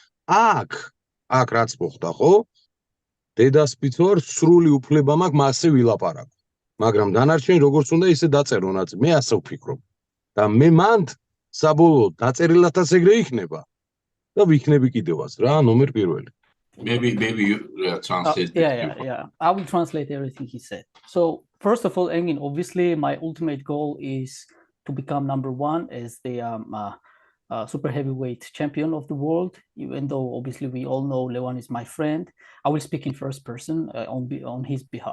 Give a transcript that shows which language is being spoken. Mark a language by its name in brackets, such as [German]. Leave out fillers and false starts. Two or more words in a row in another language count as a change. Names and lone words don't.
[Georgian] აქ რაც მოხდა, ხო? დედასპიც ვარ, სრული უფლება მაქვს მასზე ვილაპარაკო. მაგრამ დანარჩენი როგორც უნდა ისე დაწერო ნაწილი. მე ასე ვფიქრობ. და მე მანდ საბოლოოდ დაწერილათაც ეგრე იქნება. და ვიქნები კიდევაც რა, ნომერ პირველი. [English] Maybe you translate. Yeah. I will translate everything he said. So first of all, Engin, obviously my ultimate goal is to become number one as the super heavyweight champion of the world. Even though obviously we all know Levan is my friend, I will speak in first person on his behalf.